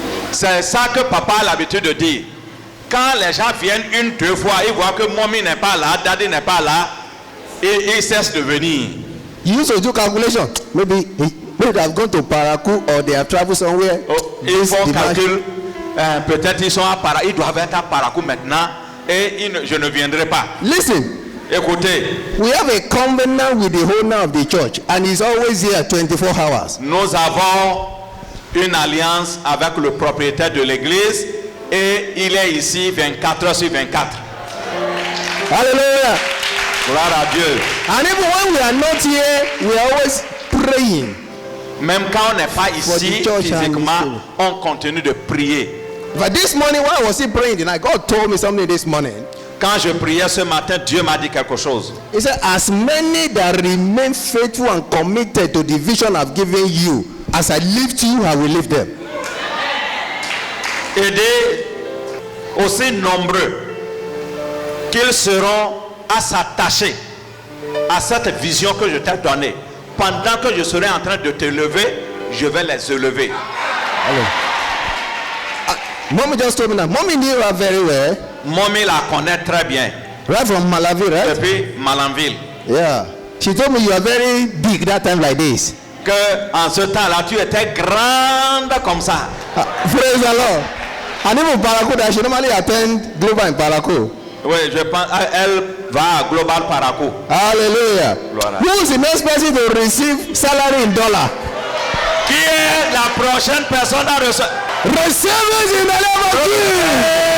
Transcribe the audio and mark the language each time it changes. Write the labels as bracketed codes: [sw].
[fr] C'est ça que papa a l'habitude de dire. Quand les gens viennent 1-2 fois, ils voient que mommy n'est pas là, daddy n'est pas là, et ils cessent de venir. [en] You used to do calculation. Maybe they have gone to Parakou or they have traveled somewhere. [fr] Ils font calcul. peut-être ils sont à Parakou, ils doivent être à Parakou maintenant et je ne viendrai pas. [en] Listen. [fr] Écoutez, [en] We have a covenant with the owner of the church, and he's always here 24 hours. [fr] nous avons une alliance avec le propriétaire de l'église et il est ici 24 heures sur 24. [en] Hallelujah. [fr] Gloire à Dieu. [en] And even when we are not here, we are always praying. [fr] Même quand on n'est pas [en] For the [fr] ici [en] church and [fr] physiquement, [en] the [fr] on continue de prier. [en] But this morning, while I was still praying tonight, God told me something this morning. [fr] Quand je priais ce matin, Dieu m'a dit quelque chose. [en] He said, as many that remain faithful and committed to the vision I've given you, as I lift you, I will lift them. [fr] Et des aussi nombreux qu'ils seront à s'attacher à cette vision que je t'ai donnée. Pendant que je serai en train de te lever, je vais les élever. [en] Mommy just told me that. Mommy knew her very well. [fr] Mommy la connaît très bien. [en] Right from Malawi, right? [fr] Depuis Malanville. [en] Yeah. She told me you are very big that time like this. [fr] Que en ce temps-là, tu étais grande comme ça. [en] Praise the Lord. And even Parakou, that she normally attend Global in Parakou. [fr] Oui, je pense elle va à Global Parakou. [en] Hallelujah. [fr] Gloire. [en] Who is the next person to receive salary in dollar? [fr] Qui est la prochaine personne à recevoir? [en] Receive it in the name of Jesus.